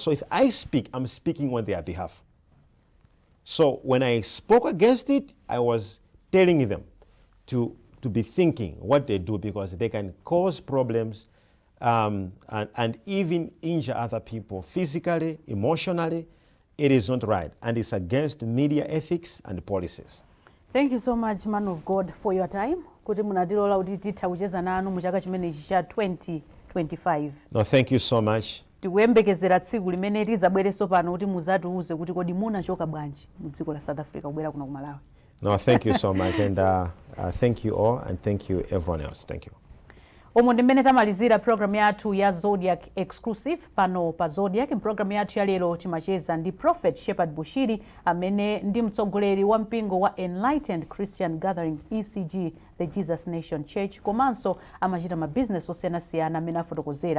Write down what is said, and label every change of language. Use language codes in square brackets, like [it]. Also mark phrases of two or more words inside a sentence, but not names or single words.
[en] So if I speak, I'm speaking on their behalf. So when I spoke against it, I was telling them to be thinking what they do, because they can cause problems and even injure other people physically, emotionally, it is not right. And it's against media ethics and policies. Thank you so much, man of God, for your time. [ny] Kuti munatilola kuti titha kucheza nanu mu chaka chimenechi cha 2025. [en] No, thank you so much. [ny] Tikuyembekezera tsiku limene tizabwereso pano kuti muzatiuze kuti kodi munachoka bwanji mu dziko la South Africa kubwera kuno ku Malawi. [en] No, thank you so much. And thank you all, and thank you everyone else. Thank you. [ny] Omo ndimene tamalizira program yathu ya Zodiac exclusive pano pa Zodiac. Program yathu ya lero timacheza ndi Prophet Shepherd Bushiri amene ndi mtsogoleri wa mpingo wa Enlightened Christian Gathering ECG, the Jesus Nation Church, komanso amachita ma business osiyanasiyana amene afotokozera